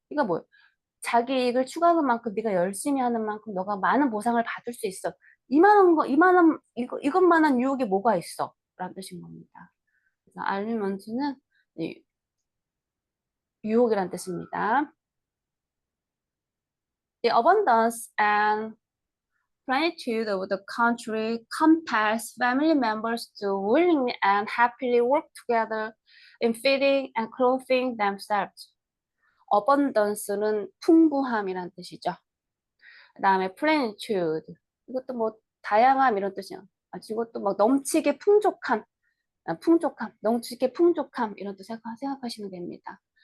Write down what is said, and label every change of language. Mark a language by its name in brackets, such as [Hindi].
[Korean] 그러니까 뭐 자기 이익을 추구하는 만큼 네가 열심히 하는 만큼 너가 많은 보상을 받을 수 있어. 이만한 이것만한 유혹이 뭐가 있어? 라는 뜻인 겁니다. 그래서 알리먼트는 유혹이란 뜻입니다. [English] The abundance and plenitude of the country compels family members to willingly and happily work together in feeding and clothing themselves. [Korean] abundance는 풍부함이란 뜻이죠. 그 다음에 plenitude. 이것도 뭐 다양함 이런 뜻이야. 이것도 막 넘치게 풍족함, 넘치게 풍족함 이런 뜻 생각하시면 됩니다.